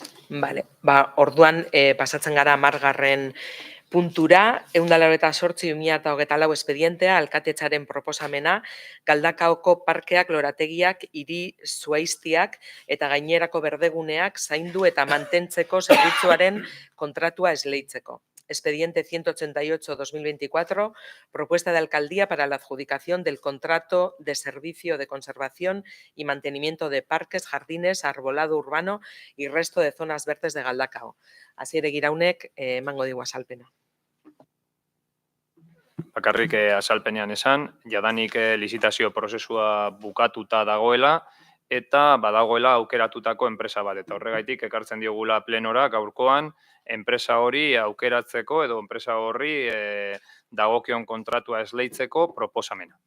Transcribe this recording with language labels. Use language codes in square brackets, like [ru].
[eu] Vale, orduan pasatzen gara 10. puntura, 188/2024 espedientea, alkatetzaren proposamena, Galdakaoko parkeak, lorategiak, hiri zuhaiztiak eta gainerako berdeguneak zaindu eta mantentzeko zerbitzuaren kontratua esleitzeko. [es] Expediente 188/2024, propuesta de alcaldía para la adjudicación del contrato de servicio de conservación y mantenimiento de parques, jardines, arbolado urbano y resto de zonas verdes de Galdakao. [eu] Asier Egiraunek emango digu azalpena. Bakarrik azalpenean esan, jadanik lizitazio prozesua bukatuta dagoela eta badagoela aukeratutako enpresa bat. Eta horregaitik ekartzen diogula plenora gaurkoan enpresa hori aukeratzeko edo enpresa horri dagokion kontratua esleitzeko proposamena.